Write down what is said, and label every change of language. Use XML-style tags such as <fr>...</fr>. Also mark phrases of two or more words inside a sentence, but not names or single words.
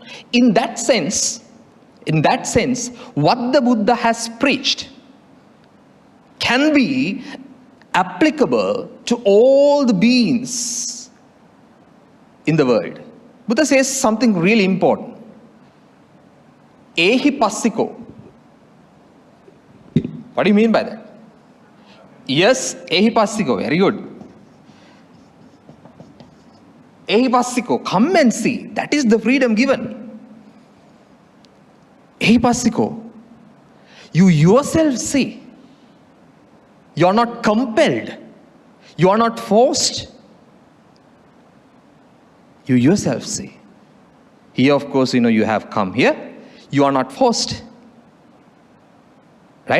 <en>In that sense, what the Buddha has preached can be applicable to all the beings in the world. Buddha says something really important.</en> <pi>Ehi passiko.</pi> <en>What do you mean by that? Yes,</en> <pi>ehi passiko.</pi> <en>Very good.</en> <pi>Ehi passiko.</pi> <en>Come and see. That is the freedom given.</en> <pi>Ehi passiko.</pi> <en>You yourself see. You are not compelled. You are not forced. You yourself see. Here, of course, you have come here. You are not forced. Right?</en>